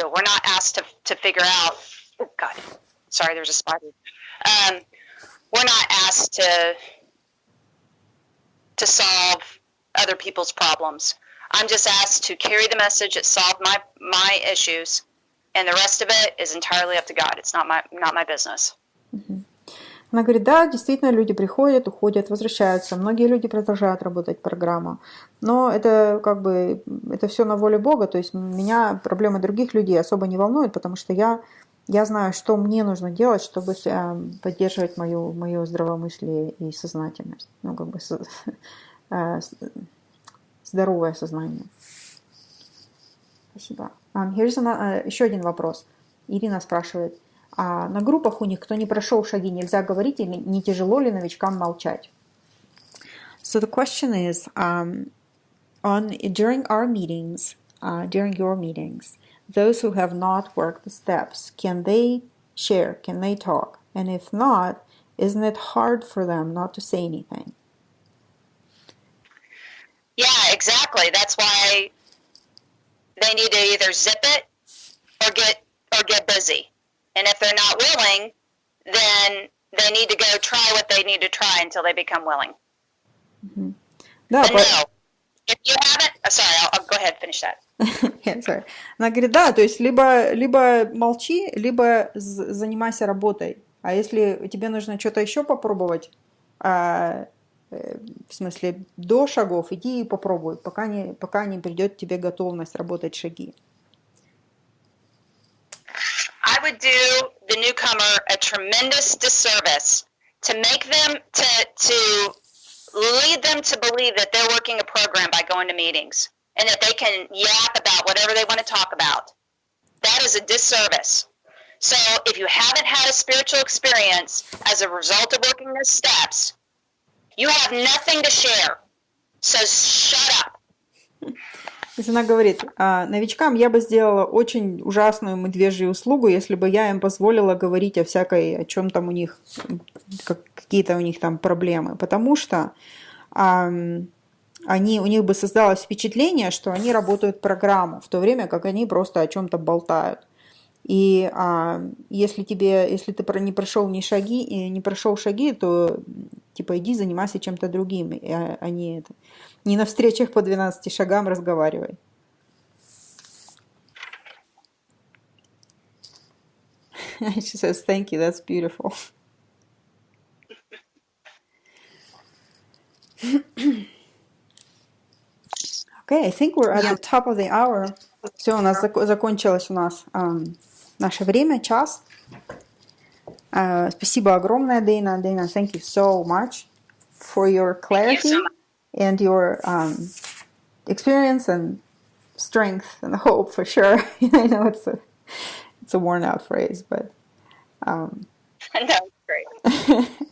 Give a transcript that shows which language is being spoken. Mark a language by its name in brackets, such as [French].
[English] We're not asked to figure out, oh God, sorry, there's a spider. We're not asked to solve other people's problems. I'm just asked to carry the message that solved my issues, and the rest of it is entirely up to God. It's not my business. [Russian] Она говорит, да, действительно, люди приходят, уходят, возвращаются. Многие люди продолжают работать программу. Но это как бы, это все на воле Бога. То есть меня проблемы других людей особо не волнуют, потому что я знаю, что мне нужно делать, чтобы поддерживать мое здравомыслие и сознательность. Ну, как бы здоровое сознание. Спасибо. Еще один вопрос. Ирина спрашивает. На группах у них, кто не прошел шаги, нельзя говорить, или не тяжело ли новичкам молчать? [English] So the question is, during our meetings, during your meetings, those who have not worked the steps, can they share? Can they talk? And if not, isn't it hard for them not to say anything? Yeah, exactly. That's why they need to either zip it or get busy. And if they're not willing, then they need to go try what they need to try until they become willing. Mm-hmm. No, if you haven't, sorry, I'll go ahead and finish that. Yeah, sorry. [Russian] Она говорит, да, то есть либо молчи, либо занимайся работой. А если тебе нужно что-то еще попробовать, в смысле до шагов, иди и попробуй, пока не придет тебе готовность работать шаги. [English] I would do the newcomer a tremendous disservice to make them, to lead them to believe that they're working a program by going to meetings and that they can yap about whatever they want to talk about. That is a disservice. So if you haven't had a spiritual experience as a result of working those steps, you have nothing to share. So shut up. [Russian] То есть она говорит, новичкам я бы сделала очень ужасную медвежью услугу, если бы я им позволила говорить о чем там у них, какие-то у них там проблемы, потому что у них бы создалось впечатление, что они работают программу, в то время как они просто о чем-то болтают. И если ты не прошел шаги, то типа иди занимайся чем-то другим, а не на встречах по 12 шагам разговаривай. [English] She says, thank you, that's beautiful. Okay, I think we're at the top of the hour. [Russian] Все, у нас закончилось наше время, час. Спасибо огромное, Dayna. [English] Dayna, thank you so much for your clarity and your experience and strength and hope, for sure. I know it's a worn out phrase, but That was great.